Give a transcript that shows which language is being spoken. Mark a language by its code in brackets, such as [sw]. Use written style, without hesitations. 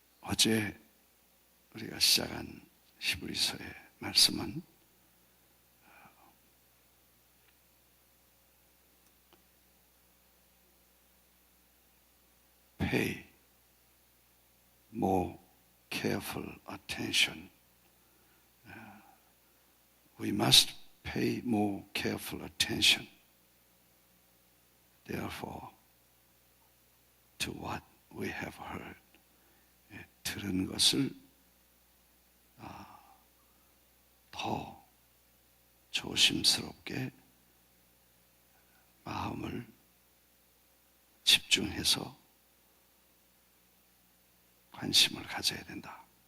[ko] 어제 우리가 시작한 히브리서의 말씀은 [en] Pay more careful attention. We must pay more careful attention, therefore, to what we have heard. [ko] 들은 것을 더 조심스럽게 마음을 집중해서 관심을 가져야 된다.